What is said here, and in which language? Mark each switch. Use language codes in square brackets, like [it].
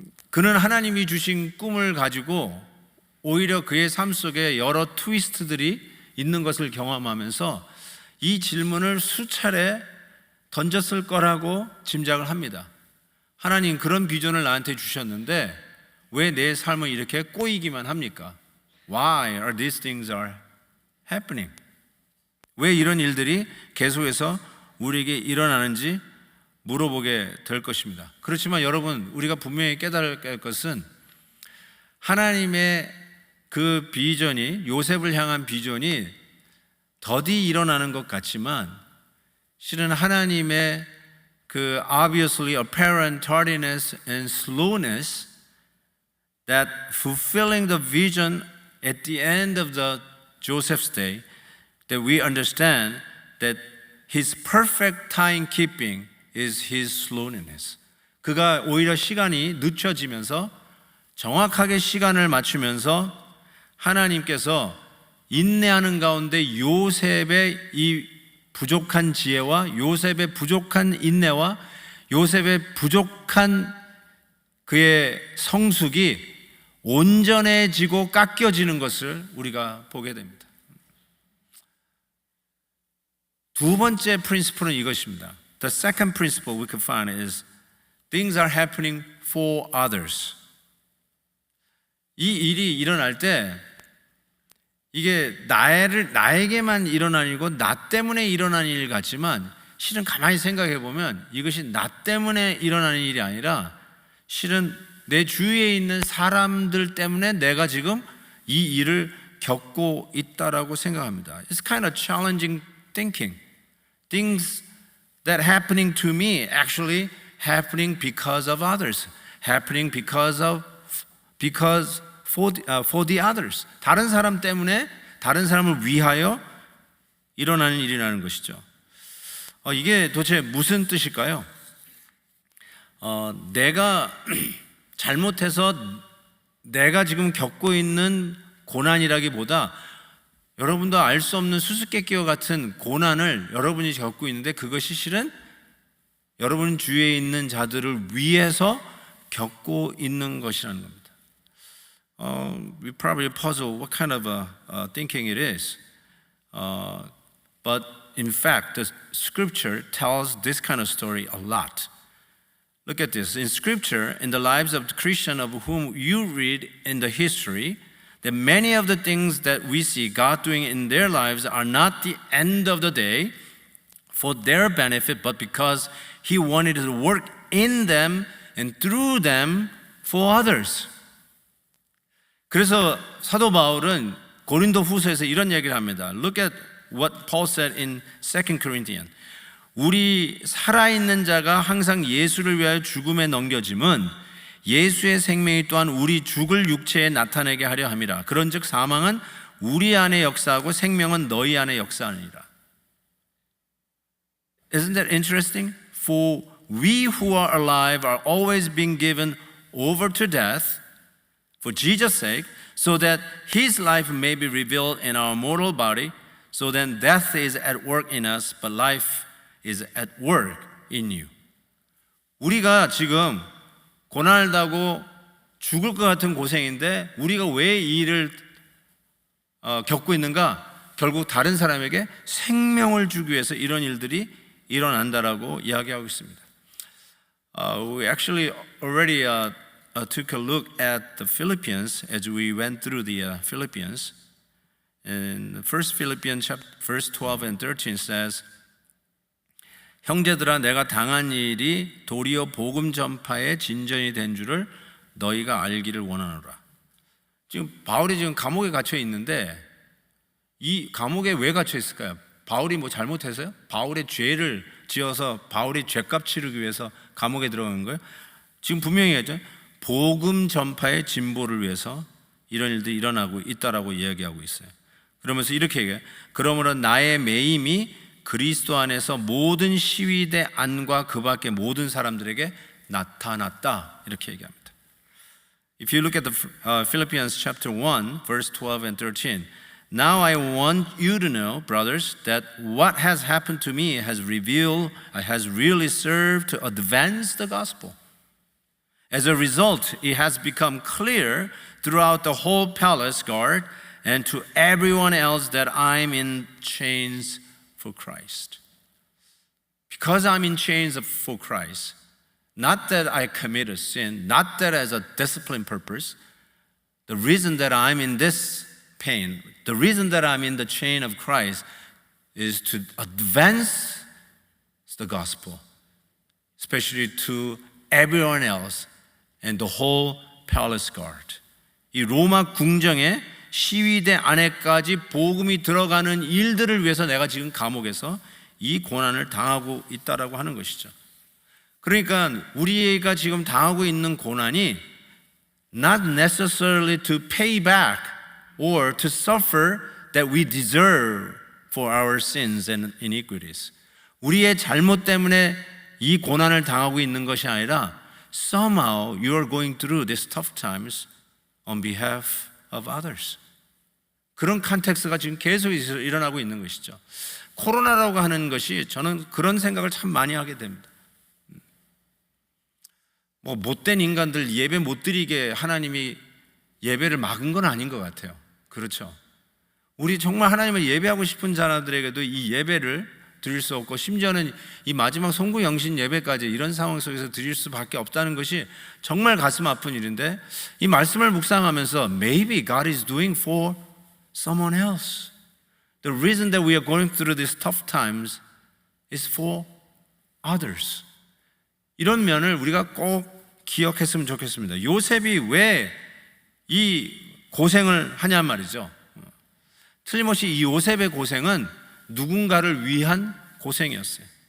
[ko] 그는 하나님이 주신 꿈을 가지고 오히려 그의 삶 속에 여러 트위스트들이 있는 것을 경험하면서 이 질문을 수차례 던졌을 거라고 짐작을 합니다. 하나님, 그런 비전을 나한테 주셨는데 왜 내 삶은 이렇게 꼬이기만 합니까? [en] Why are these things are happening? [ko] 왜 이런 일들이 계속해서 우리에게 일어나는지 물어보게 될 것입니다. 그렇지만 여러분, 우리가 분명히 깨달아야 할 것은 하나님의 그 비전이, 요셉을 향한 비전이 더디 일어나는 것 같지만 실은 하나님의 그 [en] obviously apparent tardiness and slowness that fulfilling the vision at the end of the Joseph's day, that we understand that his perfect timekeeping is his slowness. [ko] 그가 오히려 시간이 늦춰지면서 정확하게 시간을 맞추면서 하나님께서 인내하는 가운데 요셉의 이 부족한 지혜와 요셉의 부족한 인내와 요셉의 부족한 그의 성숙이 온전해지고 깎여지는 것을 우리가 보게 됩니다. 두 번째 프린시플은 이것입니다. [en] The second principle we can find is things are happening for others. [ko] 이 일이 일어날 때 이게 나에게만 일어난 일이고 나 때문에 일어난 일 같지만 실은 가만히 생각해 보면 이것이 나 때문에 일어나는 일이 아니라 실은 내 주위에 있는 사람들 때문에 내가 지금 이 일을 겪고 있다라고 생각합니다. [en] It's kind of challenging thinking. Things that happening to me actually happening because of others. Happening because for the others. [ko] 다른 사람 때문에 다른 사람을 위하여 일어나는 일이라는 것이죠. 이게 도대체 무슨 뜻일까요? 내가 잘못해서 내가 지금 겪고 있는 고난이라기보다 여러분도 알 수 없는 수수께끼와 같은 고난을 여러분이 겪고 있는데 그것이 실은 여러분 주위에 있는 자들을 위해서 겪고 있는 것이라는 겁니다. [en] We probably puzzle what kind of thinking it is. But in fact, the scripture tells this kind of story a lot. Look at this. In scripture, in the lives of the Christian of whom you read in the history, that many of the things that we see God doing in their lives are not the end of the day for their benefit, but because He wanted to work in them and through them for others. [ko] 그래서 사도 바울은 고린도 후서에서 이런 얘기를 합니다. [en] Look at what Paul said in 2 Corinthians. [ko] 우리 살아있는 자가 항상 예수를 위하여 죽음에 넘겨짐은 예수의 생명이 또한 우리 죽을 육체에 나타내게 하려 함이라. 그런즉 사망은 우리 안에 역사하고 생명은 너희 안에 역사하니라. [en] Isn't that interesting? For we who are alive are always being given over to death for Jesus' sake, so that His life may be revealed in our mortal body. So then death is at work in us, but life is at work in you. [ko] 우리가 지금 고난을 당하고 죽을 것 같은 고생인데 우리가 왜 이 일을 겪고 있는가? 결국 다른 사람에게 생명을 주기 위해서 이런 일들이 일어난다라고 이야기하고 있습니다. [en] We actually already took a look at the Philippians as we went through the Philippians. In First Philippians chapter verse 12 and 13 says, [ko] 형제들아 내가 당한 일이 도리어 복음 전파의 진전이 된 줄을 너희가 알기를 원하노라. 지금 바울이 지금 감옥에 갇혀 있는데 이 감옥에 왜 갇혀 있을까요? 바울이 뭐 잘못해서요? 바울의 죄를 지어서 바울이 죄값 치르기 위해서 감옥에 들어간 거예요? 지금 분명히 하죠. 복음 전파의 진보를 위해서 이런 일들이 일어나고 있다라고 이야기하고 있어요. 그러면서 이렇게 얘기해요. 그러므로 나의 매임이 그리스도 안에서 모든 시위대 안과 그 밖의 모든 사람들에게 나타났다. 이렇게 얘기합니다. [en] If you look at the Philippians chapter 1, verse 12 and 13, now I want you to know, brothers, that what has happened to me has really served to advance the gospel. As a result, it has become clear throughout the whole palace guard and to everyone else that I'm in chains for Christ. Because I'm in chains for Christ, not that I committed sin, not that as a discipline purpose, the reason that I'm in this pain, the reason that I'm in the chain of Christ is to advance the gospel, especially to everyone else and the whole palace guard. [ko] 이 로마 궁정의 시위대 안에까지 복음이 들어가는 일들을 위해서 내가 지금 감옥에서 이 고난을 당하고 있다라고 하는 것이죠. 그러니까 우리가 지금 당하고 있는 고난이 [en] not necessarily to pay back or to suffer that we deserve for our sins and iniquities. [ko] 우리의 잘못 때문에 이 고난을 당하고 있는 것이 아니라 [en] somehow you are going through these tough times on behalf of others. [ko] 그런 컨텍스트가 지금 계속 일어나고 있는 것이죠. 코로나라고 하는 것이 저는 그런 생각을 참 많이 하게 됩니다. 뭐 못된 인간들 예배 못 드리게 하나님이 예배를 막은 건 아닌 것 같아요. 그렇죠. 우리 정말 하나님을 예배하고 싶은 자들에게도 이 예배를 드릴 수 없고 심지어는 이 마지막 송구 영신 예배까지 이런 상황 속에서 드릴 수밖에 없다는 것이 정말 가슴 아픈 일인데 이 말씀을 묵상하면서 [en] maybe God is doing for someone else. The reason that we are going through these tough times is for others. [ko] 이런 면을 우리가 꼭 기억했으면 좋겠습니다. 요셉이 왜 이 고생을 하냐 말이죠. 틀림없이 이 요셉의 고생은 누군가를 위한 고생이었어요.